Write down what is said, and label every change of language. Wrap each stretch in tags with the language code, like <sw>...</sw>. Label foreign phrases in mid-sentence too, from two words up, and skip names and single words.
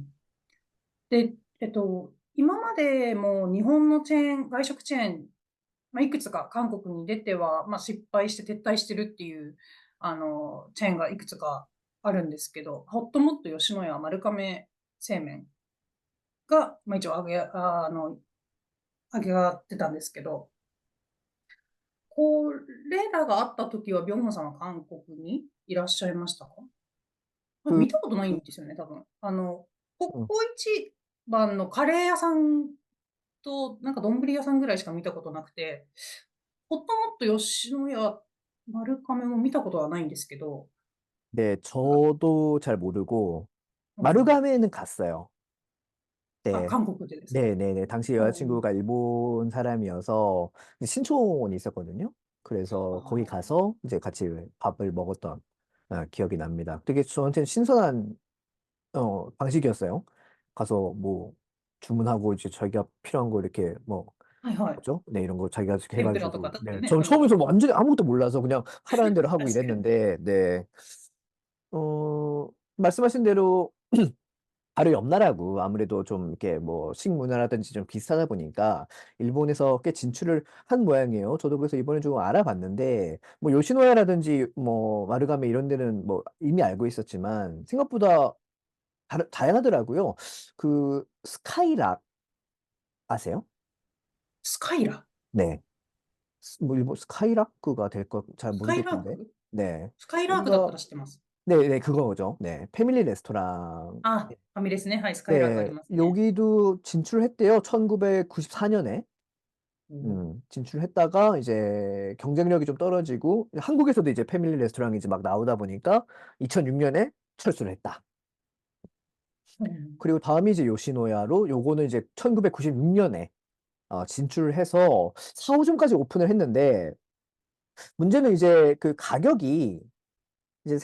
<ja>で、今までも日本の外食チェーン、まあ、いくつか韓国に出ては、まあ、失敗して撤退してるっていう、チェーンがいくつかあるんですけど、ホットモット吉野家丸亀製麺が、まあ、一応上げがってたんですけど、これらがあった時は、ビョンホンさんは韓国にいらっしゃいましたか？</ja> <ko>그</ko> <ja>見たことないんですよね、多分。コ</ja> <ko>음.</ko> <ja>コイチ番のカレー屋さんと、なんか丼屋さんぐらいしか見たことなくて、ホットモット吉野家、丸亀も見たことはないんですけど、</ja> <ko>네, 저도 잘 모르고</ko> <ja>うん、</ja> <ko>마루가메는 갔어요.</ko> <ja>あ、</ja> <ko>네.</ko> <ja>韓国でですか？</ja> <ko>네네네. 당시</ko> <ja>うん、</ja> <ko>여자친구가 일본 사람이어서 신촌이 있었거든요.</ko> <ja>あ</ja> <ko>그래서 거기</ko> <ja>ー、</ja> <ko>가서 이제 같이 밥을 먹었던 기억이 납니다. 되게 저한테는 신선한 방식이었어요. 가서 뭐 주문하고 이제 자기가 필요한 거 이렇게 뭐</ko> <ja>はいはい。</ja> <ko>뭐죠? 네, 이런 거 자기가</ko> <ja>天ぷらとか</ja> <ko>해가지고</ko> <ja>だって</ja> <ko>네,</ko> <ja>ね。</ja> <ko>전</ko> <ja>うん。</ja> <ko>처음에서 완전히 아무것도 몰라서 그냥 하라는 대로 하고</ko> <ja>確かに。</ja> <ko>이랬는데 네, 말씀하신 대로 바로 옆 나라고 아무래도 좀 이렇게 뭐 식문화라든지 좀 비슷하다 보니까 일본에서 꽤 진출을 한 모양이에요. 저도 그래서 이번에 좀 알아봤는데 뭐 요시노야라든지 뭐 마르가메 이런 데는 뭐 이미 알고 있었지만 생각보다 다양하더라고요. 그 스카이락 아세요?</ko> <ja>スカイラ。</ja> <ko>네. 뭐 일본 스카이라크가 될 거 잘</ko> <ja>スカイラー</ja> <ko>모르겠는데.</ko> <ja>ク。</ja> <ko>네.</ko> <ja>スカイラークだった</ja> <ko>여기가</ko> <ja>ら知ってます。</ja> <ko>네네 그거죠. 네. 패밀리 레스토랑.</ko> <ja>あ、ファミレスね。はい、スカイラークあり</ja> <ko>네.</ko> <ja>ますね。</ja> <ko>여기도 진출했대요. 1994년에.</ko> <ja>うん、</ja> <ko>진출했다가 이제 경쟁력이 좀 떨어지고 한국에서도 이제 패밀리 레스토랑이 이제 막 나오다 보니까 2006년에 철수를 했다.</ko> <ja>うん、</ja> <ko>그리고 다음이 이제 요시노야로 요거는 이제 1996년에 진출을 해서 4, 5점까지 오픈을 했는데 문제는 이제 그 가격이 이제</ko>